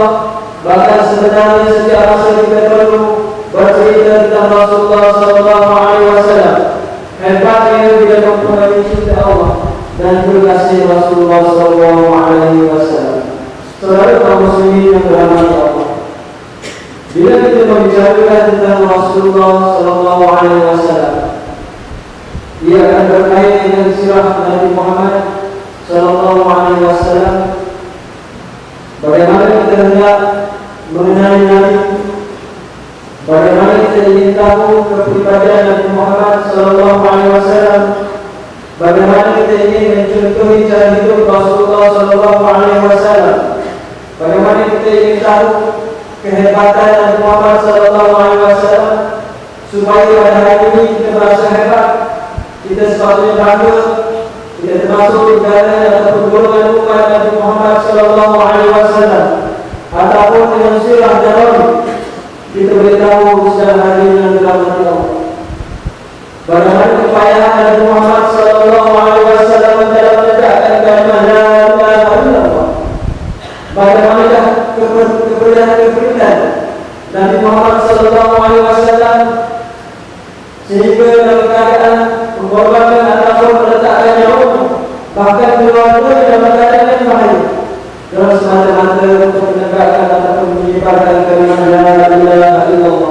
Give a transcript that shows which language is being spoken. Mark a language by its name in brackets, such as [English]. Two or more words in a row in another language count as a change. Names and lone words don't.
[Malay] Bahkan sebenarnya setiap masa kita perlu bercerita tentang Rasulullah [Arabic] sallallahu alaihi wasallam. [Malay] Hebatnya bila mempunyai cinta Allah dan berkasih Rasulullah [Arabic] sallallahu alaihi wasallam. [Malay] Saudara kaum muslimin yang dirahmati Allah, bila kita membicarakan tentang Rasulullah [Arabic] sallallahu alaihi wasallam, [Malay] ia akan berkait dengan sirah Nabi Muhammad [Arabic] sallallahu alaihi wasallam. [Malay] Bagaimana kita hendak mengenali Nabi, bagaimana kita ingin tahu kepribadian Nabi Muhammad [Arabic] sallallahu alaihi wasallam, [Malay] bagaimana kita ingin mencontohi cara hidup Rasulullah [Arabic] sallallahu alaihi wasallam, [Malay] bagaimana kita ingin tahu kehebatan Nabi Muhammad [Arabic] sallallahu alaihi wasallam, [Malay] supaya pada hari ini kita merasa hebat, kita sepatutnya bangga, kita termasuk di kalangan ataupun golongan umat Nabi Muhammad [Arabic] sallallahu alaihi wasallam, [Malay] ataupun dengan sirah dalam kita beritahu sedang hari yang dirahmati Allah. Bagaimana kepayahan Nabi Muhammad [Arabic] sallallahu alaihi wasallam [Malay] dalam menegakkan kalimat [Arabic] la ilaha illallah. [Malay] Bagaimanakah keberadaan Nabi Muhammad [Arabic] sallallahu alaihi wasallam [Malay] sehingga dalam keadaan mengorbankan ataupun meletakkan nyawanya, bahkan keluarga dalam keadaan yang bahaya, dalam semata-mata untuk menegakkan ataupun menyebarkan kalimat [Arabic] la ilaha illallah.